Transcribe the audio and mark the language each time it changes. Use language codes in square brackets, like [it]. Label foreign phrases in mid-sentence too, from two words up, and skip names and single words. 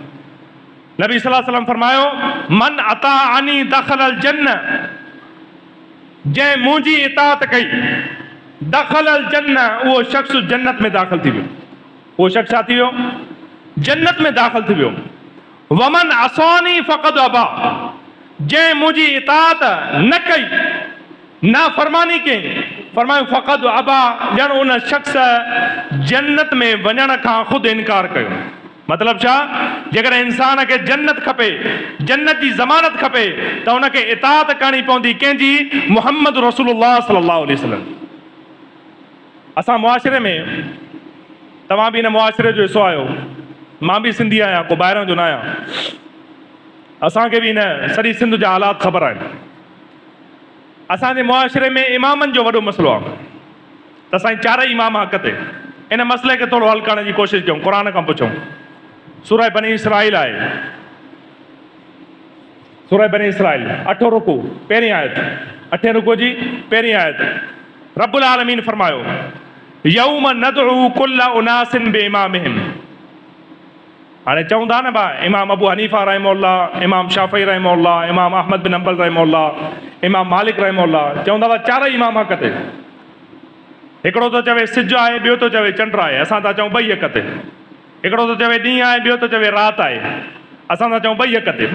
[sd] नबी सल्लल्लाहु अलैहि वसल्लम फरमायो, [ar] من أطاعني دخل الجنة, [sd] जंहिं मुंहिंजी इताअत कई, [ar] دخل الجنة, [sd] उहो शख़्स जन्नत में दाख़िल थी वियो। उहो शख़्स छा थी वियो? जन्नत में दाख़िल थी वियो। [ar] ومن عصاني فقد أبى, [sd] जंहिं मुंहिंजी इताअत न कई, नाफ़रमानी कई, फरमायो [ar] فقد أبى, [sd] ॼण उन शख़्स जन्नत में वञण खां ख़ुदि इनकार कयो। मतलब छा? जेकॾहिं इंसान खे जन्नत खपे, जन्नत जी ज़मानत खपे, त उनखे इताअत करणी पवंदी कंहिंजी? [ar] محمد رسول الله صلى الله عليه وسلم. [sd] असां मुआशिरे में, तव्हां बि हिन मुआशिरे जो हिसो आहियो, मां बि सिंधी आहियां, को ॿाहिरां जो न आहियां, असांखे बि हिन सॼी सिंध जा हालात ख़बर आहिनि। असांजे मुआशिरे में इमामनि जो वॾो मसइलो आहे, त असांजी चारई इमाम हक़ ते। इन मसइले खे थोरो हल करण जी कोशिशि कयूं, क़ुर खां पुछूं। सूरह बनी इसराइल आहे, सूरह बनी इसराइल 8 रुकू पहिरीं आयत, 8 रुकू जी पहिरीं आयत। [ar] رب العالمين [sd] फरमायो [ar] يوم ندعو كل أناس بإمامهم. [sd] हाणे चवंदा न भाई इमाम अबू हनीफा रहमहुल्लाह, इमाम शाफ़ी रहमहुल्लाह, इमाम अहमद बिन हंबल रहमहुल्लाह, इमाम मालिक रहमहुल्लाह, चवंदा हुआ चारई इमाम हक़ ते। हिकिड़ो थो चवे सिज आहे, ॿियो थो चवे चंड आहे, असां था चऊं ॿई हक़ ते। हिकिड़ो थो चवे ॾींहुं आहे, ॿियो थो चवे राति आहे, असां था चऊं ॿई हक़ ते।